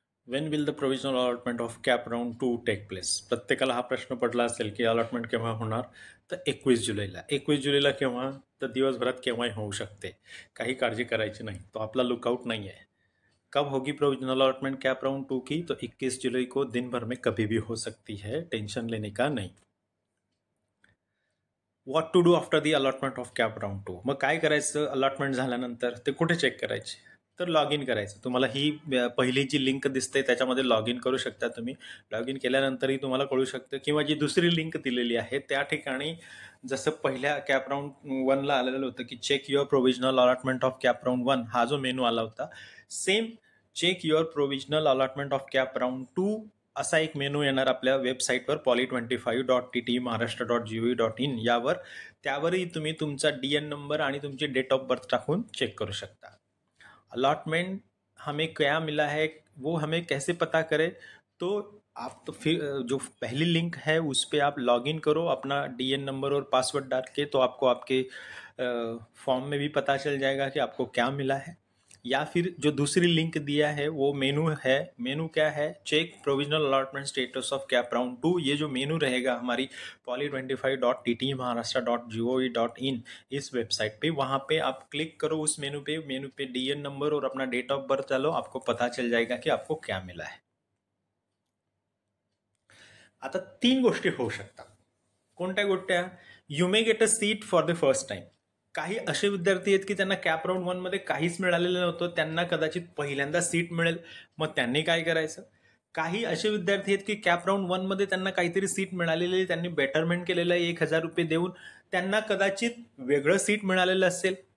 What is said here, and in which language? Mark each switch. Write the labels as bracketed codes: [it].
[en] When will the provisional allotment of CAP round 2 take place? [mr] प्रत्येकाला हा प्रश्न पडला असेल की अलॉटमेंट केव्हा होणार. तर 21 जुलैला. 21 जुलैला केव्हा? तर दिवसभरात केव्हाही होऊ शकते, काही काळजी करायची नाही, तो आपला लुकआउट [hi] नहीं है. कब होगी प्रोविजनल अलॉटमेंट कैप राउंड 2 की? तो 21 जुलाई को दिन भर में कभी भी हो सकती है, टेंशन लेने का नहीं. [en] What to do after the allotment of CAP round 2? [mr] मग काय करायचं अलॉटमेंट झाल्यानंतर? ते कुठे चेक करायचे? तर लॉग इन करायचं. तुम्हाला ही पहिली जी लिंक दिसते त्याच्यामध्ये लॉग इन करू शकता तुम्ही. लॉग इन केल्यानंतरही तुम्हाला कळू शकतं, किंवा जी दुसरी लिंक दिलेली आहे त्या ठिकाणी जसं पहिल्या कॅप राऊंड 1ला आलेलं होतं की [en] check your provisional allotment of CAP round 1, [mr] हा जो मेनू आला होता, [en] same check your provisional allotment of CAP round 2 [mr] असा एक मेनू येणार आपल्या वेबसाईटवर poly25.tt महाराष्ट्र.gov.in यावर. त्यावरही तुम्ही तुमचा DN नंबर आणि तुमची डेट ऑफ बर्थ टाकून चेक करू शकता. [hi] अलॉटमेंट हमें क्या मिला है वो हमें कैसे पता करें? तो आप तो फिर जो पहली लिंक है उस पर आप लॉग इन करो अपना DN नंबर और पासवर्ड डाल के, तो आपको आपके फॉर्म में भी पता चल जाएगा कि आपको क्या मिला है. या फिर जो दूसरी लिंक दिया है वो मेनू है. मेनू क्या है? [en] Check provisional allotment status of CAP round 2. [hi] ये जो मेनू रहेगा हमारी poly25.tt महाराष्ट्र.gov.in इस वेबसाइट पे, वहाँ पे आप क्लिक करो उस मेनू पे DN नंबर और अपना डेट ऑफ बर्थ डालो, आपको पता चल जाएगा कि आपको क्या मिला है. [mr] आता 3 गोष्टी होऊ शकतात. कोणत्या गोष्टी? [en] You may get a seat for the first time. [mr] काही असे विद्यार्थी आहेत की त्यांना कॅप राऊंड 1 मध्ये काहीच मिळालेलं नव्हतं, त्यांना कदाचित पहिल्यांदा सीट मिळेल. मग त्यांनी काय करायचं? काही असे विद्यार्थी आहेत की कॅप राऊंड 1 मध्ये त्यांना काहीतरी सीट मिळालेली आहे, त्यांनी बेटरमेंट केलेलं आहे 1,000 रुपये देऊन, त्यांना कदाचित वेगळं सीट मिळालेलं असेल.